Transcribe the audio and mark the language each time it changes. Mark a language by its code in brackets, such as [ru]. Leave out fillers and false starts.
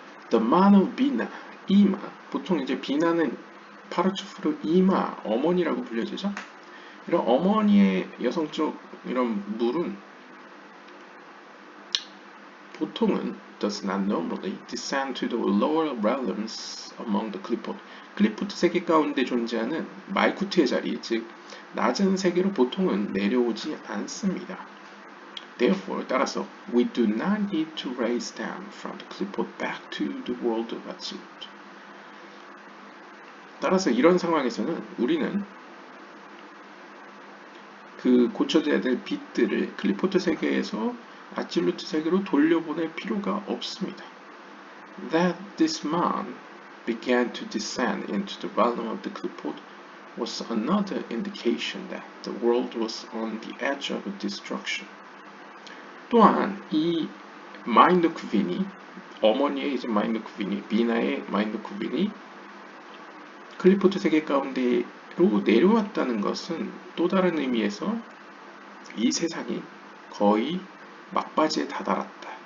[en] The man of Bina, 이마. [ko] 보통 이제 비나는 파르츠프르 이마, 어머니라고 불려지죠. 이런 어머니의 여성적 이런 물은 보통은 [en] does not normally descend to the lower realms among the clipot. [ko] 클리포트 세계 가운데 존재하는 말쿠트의 자리, 즉 낮은 세계로 보통은 내려오지 않습니다. [en] Therefore, [ko] 따라서 [en] we do not need to raise them from the clipot back to the world of absolute. [ko] 따라서 이런 상황에서는 우리는 그 고쳐져야 될 빛들을 클리포트 세계에서 아absol루트 세계로 돌려보낼 필요가 없습니다. [en] That this man began to descend into the realm of the clipot was another indication that the world was on the edge of destruction. [ko] 또한 이 마인드 쿠빈이 어머니의 이제 마인드 쿠빈이 비나의 마인드 쿠빈이 클리포트 세계 가운데로 내려왔다는 것은 또 다른 의미에서 이 세상이 거의 막바지에 다다랐다.